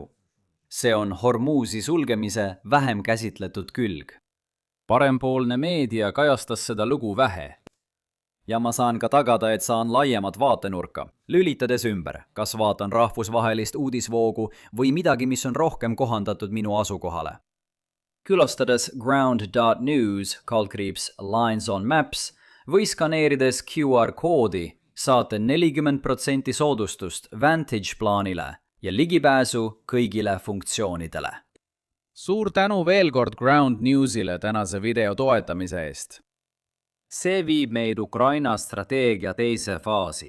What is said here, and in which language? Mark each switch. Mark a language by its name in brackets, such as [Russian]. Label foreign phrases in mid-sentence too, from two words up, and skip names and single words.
[Estonian] See on Hormuzi sulgemise vähem käsitletud külg. Parempoolne meedia kajastas seda lugu vähe. Ja ma saan ka tagada, et saan laiemat vaatenurka, lülitades ümber, kas vaatan rahvusvahelist uudisvoogu või midagi, mis on rohkem kohandatud minu asukohale. Külastades ground.news /lines on maps või skaneerides QR-koodi saate 40% soodustust Vantage plaanile ja ligipääsu kõigile funktsioonidele. Suur tänu veel kord Ground Newsile tänase video toetamise eest. See viib meid Ukraina strateegia teise faasi.